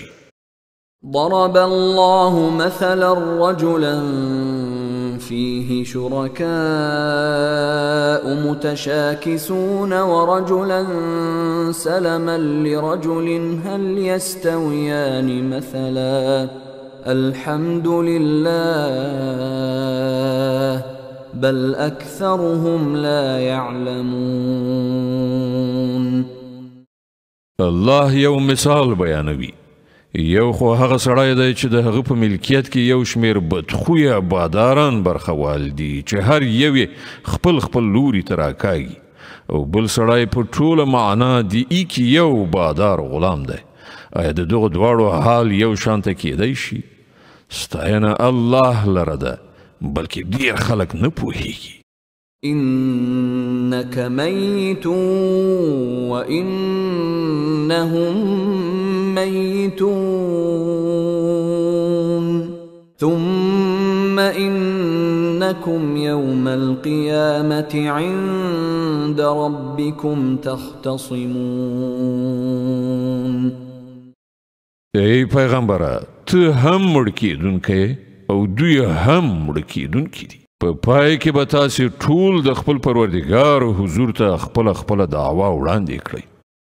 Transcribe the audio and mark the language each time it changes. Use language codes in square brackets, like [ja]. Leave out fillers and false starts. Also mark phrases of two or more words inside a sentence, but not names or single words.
[ar] ضرب الله مثلا رجلا فيه شركاء متشاكسون ورجلا سلما لرجل هل يستويان مثلا الحمد لله بل أكثرهم لا يعلمون. [ps] الله یو مثال بیانوي. یو خو هغه سړی دی چې د هغه په ملکیت کې یو شمیر بدخویه باداران برخوال دي چې هر یو خپل خپل لوري ته راکاږي، او بل سړی په ټوله معنا د ایک یو بادار غلام دی. آیا د دغه دواړو حال یو شانته کیدی شي؟ ستاینه الله لره ده، بلکې ډیر خلک نه پوهیږي. [ar] إنك ميت وإنهم ميتون ثم إنكم يوم القيامة عند ربكم تختصمون. [ps] ای پیغمبره، ته هم مړ کیدونکی او دوی هم مړ کیدونکي دي. په پای کې به تاسې ټول د خپل پروردګار حضور ته خپله دعوا وړاندې کړئ.